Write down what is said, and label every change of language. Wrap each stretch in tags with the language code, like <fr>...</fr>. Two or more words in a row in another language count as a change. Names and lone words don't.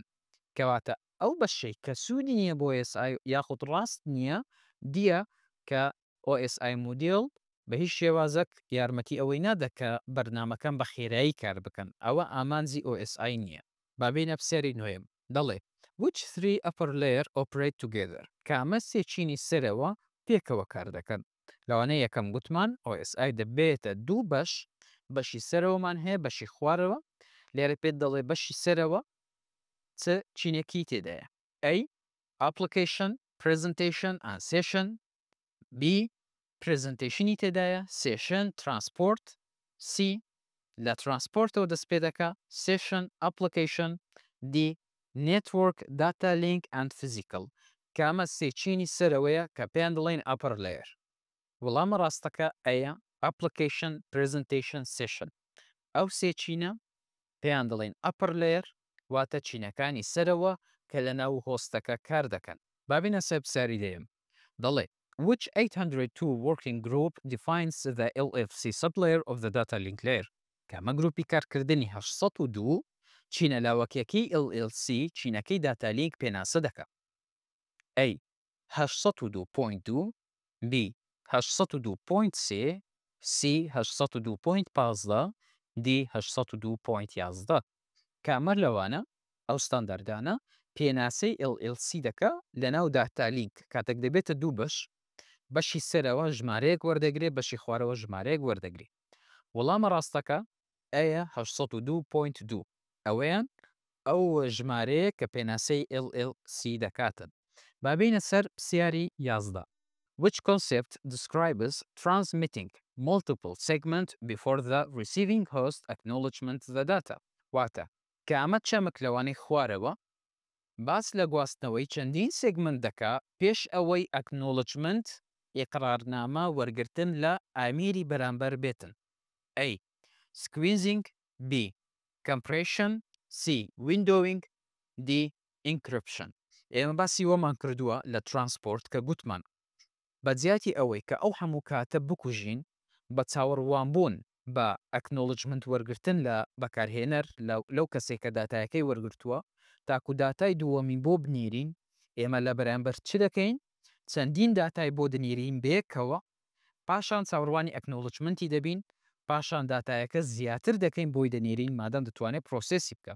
<ckb>کەواتە ئەو بەشەی کە سوودی نییە بۆ OSI یاخود ڕاست نییە دیە کە OSI مدیڵ بە هیچ شێوازەک یارمەتی ئەوەی نادە کە بەرنامەکان بە خێرایی کار بکەن ئەوە ئامانجی OSI نییە. بابینە پرسیاری نوێم دەڵێ</ckb> <en>which three upper layer operate together</en> <ckb>کامە سێچینی سەرەوە پێکەوە کار دەکەن. لەوانەیە یەکەم گوتمان OSI دەبێتە دوو بەشی سەرەوەمان هەیە بەشی خوارەوە لێرە پێت دەڵێ بەشی سەرەوە چ چینێکی تێدایە A</ckb> <en>application presentation and session</en> <ckb>B presentation تێدایە</ckb> <en>session transport</en> <ckb>C لە transportەوە دەست پێ دەکا</ckb> <en>session application D network data link and physical</en> <ckb>کامە سێچینی سەرەوەیە کە پێیان دەڵێن</ckb> <en>upper layer.</en> <ckb>وەڵامە ڕاستەکە ئەیە</ckb> <en>application presentation session</en> <ckb>ئەو سێچینە پێیان دەڵێن</ckb> <en>upper layer</en> <ckb>واتە چینەکانی سەرەوە کە لە ناو هۆستەکە کار دەکەن. بابینە سەر پرسیاری دەیەم دەڵێ</ckb> <en>which 802 working group defines the LFC sublayer of the data link layer</en> <ckb>کامە گروپی کارکردنی 802 چینە لاوەکیەکەی LLC چینەکەی</ckb> <en>data link</en> <ckb>پێناسە دەکە. A 802.2 B 802.3 C 802.15 D 802.11 کامەر لەوانە ئەو ستانداردانە پێناسەی LLC دەکا لە ناو</ckb> <en>data link</en> <ckb>کاتێک دەبێتە دوو بەشی سەرەوە ژمارەیەک وەردەگرێت بەشی خوارەوە ژمارەیەک وەردەگری. وەڵامە ڕاستەکە ئەیە 802.2 ئەوەیان ئەو ژمارەیە کە پێناسەی LLC دەکاتن. بابینە سەر پرسیاری 11</ckb> <en>which concept describes transmitting multiple segment before the receiving host acknowledgement the data</en> <ckb>واتە کە ئەمە چەمک لەوانەی خوارەوە باس لە گواستنەوەی چەندین سێگمنت دەکا پێش ئەوەی ئەکنۆڵجمنت ئێقرارنامە وەرگرتن لە ئامیری بەرامبەر بێتن.</ckb> <en>A squeezing B compression C windowing D encryption.</en> <ckb>ئێمە باسی وەمان کردووە لە ترانسپۆرت کە گوتمان بەجیاتی ئەوەی کە ئەو هەموو کاتە بکوژین بە چاوەڕوانبوون بە ئەکنۆڵجمنت وەرگرتن لە بەکارهێنەر لەو کەسێک کە داتایەکەی وەرگرتووە تاکو داتای دووەمی بۆ بنیرین ئێمە لە بەرامبەر چ دەکەین چەندین داتای بۆ دنیرین بێکەوە پاشان چاوەڕوانی ئەکنۆڵجمنتی دەبین پاشان داتایەکە زیاتر دەکەین بۆی دەنیرین مادەم دەتوانێت پرۆسێسی بکە.</ckb>